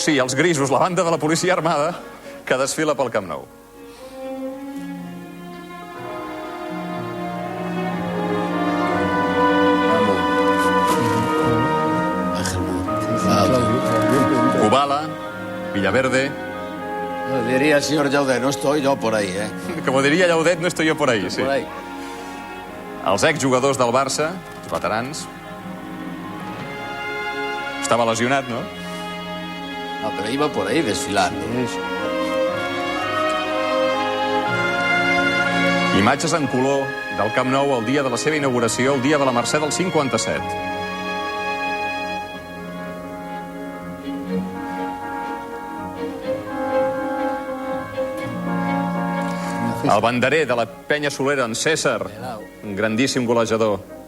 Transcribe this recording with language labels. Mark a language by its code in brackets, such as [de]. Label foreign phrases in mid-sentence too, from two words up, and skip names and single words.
[ca] Sí, els grisos, la banda de la policia armada que desfila pel Camp Nou. Kubala, Villaverde. [es] Diría el señor Llaudet, no estoy yo por ahí, ¿eh? Como diria Llaudet, no estoy yo por ahí, sí. Por ahí. [ca] Els exjugadors del Barça, els veterans. Estava lesionat, no? [es] No, pero iba por ahí desfilando. [ca] Imatges en color del Camp Nou el dia de la seva inauguració, el dia de la Mercè del 57. El banderer de la penya solera, en César, un grandíssim golejador.